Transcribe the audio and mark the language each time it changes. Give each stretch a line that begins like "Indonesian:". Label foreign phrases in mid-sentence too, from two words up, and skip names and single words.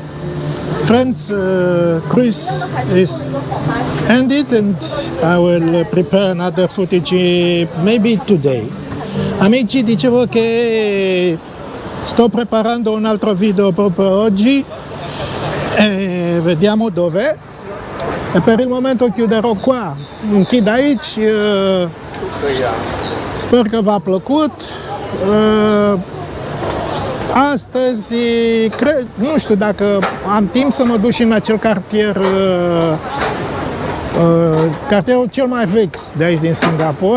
English: Friends, cruise is ended and I will prepare another footage maybe today.
Italian: Amici, dicevo che sto preparando un altro video proprio oggi e vediamo dove. E per il momento chiuderò qua,
Romanian: închid aici, sper că v-a plăcut. Astăzi, nu știu dacă am timp să mă duc și în acel cartier, cartierul cel mai vechi de aici din Singapore.